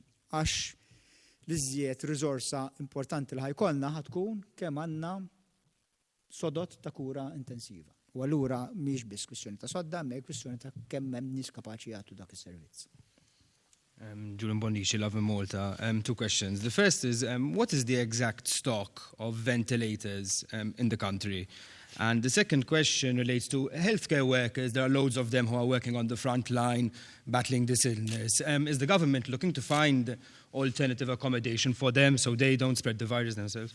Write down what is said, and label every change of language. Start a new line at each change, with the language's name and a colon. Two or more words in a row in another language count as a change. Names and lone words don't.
Maltese: Għax l-iżjed riżorsa importanti li ħajkollna ħatkun kemm għandna sodot ta' kura intensiva. U allura mhix biss kwistjoni ta' sodda, ma kwistjoni ta' kemm hemm nies kapaċi jagħtu dak is-servizz. Julian Bondici, Love in Malta.
English: 2 questions. The first is, what is the exact stock of ventilators in the country? And the second question relates to healthcare workers. There are loads of them who are working on the front line, battling this illness. Is the government looking to find alternative accommodation for them so they don't spread the virus themselves?